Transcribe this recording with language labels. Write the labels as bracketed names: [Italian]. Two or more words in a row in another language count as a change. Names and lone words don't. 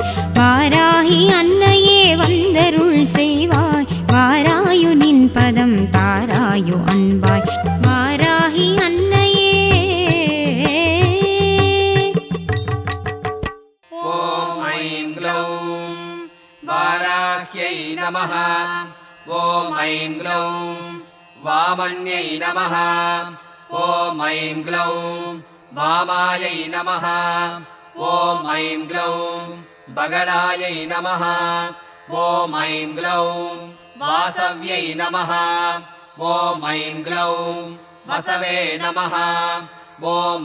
[Tamil] வாராகி அன்னையே வந்தருள் செய்வாய் வாராயு நின் பதம் தாராயு அன்பாய். வாராகி அன்னையே. [Sanskrit] वाराह्यै नमः ॐ ऐं ग्लौं वामन्यै नमः ॐ ऐं ग्लौं वामायै नमः ॐ ऐं ग्लौं बगलायै नमः ॐ ऐं ग्लौं वासव्यै नमः ॐ ऐं ग्लौं वसवे नमः ॐ